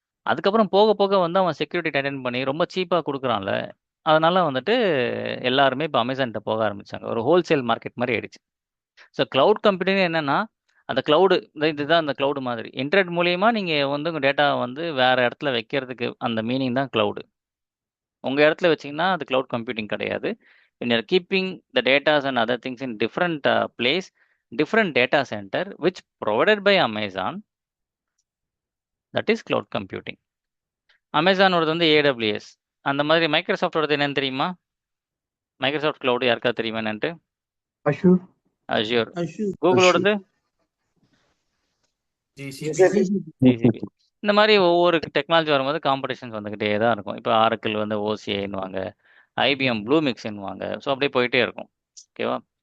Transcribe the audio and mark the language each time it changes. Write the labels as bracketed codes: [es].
[ta] அதுக்கப்புறம் போக போக வந்து அவன் செக்யூரிட்டி டைட்டன் பண்ணி ரொம்ப சீப்பாக கொடுக்குறான்ல, அதனால வந்துட்டு எல்லாருமே இப்போ அமேசான்கிட்ட போக ஆரம்பிச்சாங்க. ஒரு ஹோல்சேல் மார்க்கெட் மாதிரி ஆயிடுச்சு. ஸோ கிளவுட் கம்ப்யூட்டிங் என்னன்னா, அந்த கிளவுடு இதுதான் அந்த கிளவுடு மாதிரி. இன்டர்நெட் மூலியமா நீங்கள் வந்து உங்கள் டேட்டாவை வந்து வேற இடத்துல வைக்கிறதுக்கு அந்த மீனிங் தான் கிளவுடு. உங்க இடத்துல வச்சீங்கன்னா அது கிளவுட் கம்ப்யூட்டிங் கிடையாது. [en] when you're keeping the data and other things in different place, different data center which provided by Amazon, that is cloud computing. [ta] Amazon ஓடது வந்து AWS. அந்த மாதிரி மைக்ரோசாஃப்ட் ஓடது என்னன்னு தெரியுமா? மைக்ரோசாஃப்ட் கிளவுட் யாருக்கா தெரியுமா என்னன்ட்டு? அஷ்யூர். கூகுளோடது GCP. இந்த மாதிரி ஒவ்வொரு டெக்னாலஜி வரும்போது காம்படிஷன்ஸ் வந்துக்கிட்டே தான் இருக்கும். இப்போ ஆரக்கிள் வந்து ஓசிஐன்னுவாங்க, ஐபிஎம் ப்ளூமிக்ஸ்ன்னுவாங்க. ஸோ அப்படியே போயிட்டே இருக்கும். ஓகேவா?